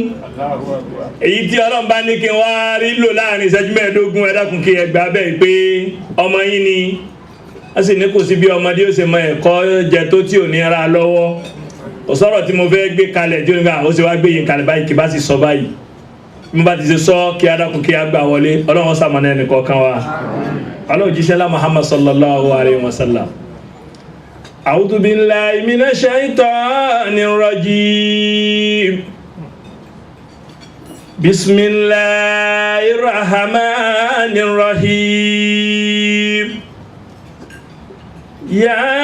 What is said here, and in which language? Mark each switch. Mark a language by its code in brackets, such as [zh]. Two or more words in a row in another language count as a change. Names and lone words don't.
[yo] èyí tí Ọlọ́run bá ní kí n wá rí lò láàrin ìṣẹ́jú 15 ẹ dákun kí ẹ gbà bẹ́ẹ̀ pé ọmọ yín ni wọ́n sì ní kò sí bí ọmọdé ó ṣe mọ ẹ̀kọ́ jẹ tó tí ò ní ra lọ́wọ́. ọ̀sọ́rọ̀ tí mo fẹ́ gbé kalẹ̀ tí ó nígbà ó sì wá gbé yín kalẹ̀ báyìí kì bá sì sọ báyìí mo bá ti ṣe sọ kí adákun kí a gbà wọlé ọlọ́run sàmọ́nà ẹnì kọ̀ọ̀kan wa ọlọ́run jíṣẹ́ lá Muhammad [ar] صلى الله عليه وسلم. أعوذ بالله من الشيطان الرجيم بسم الله الرحمن الرحيم يا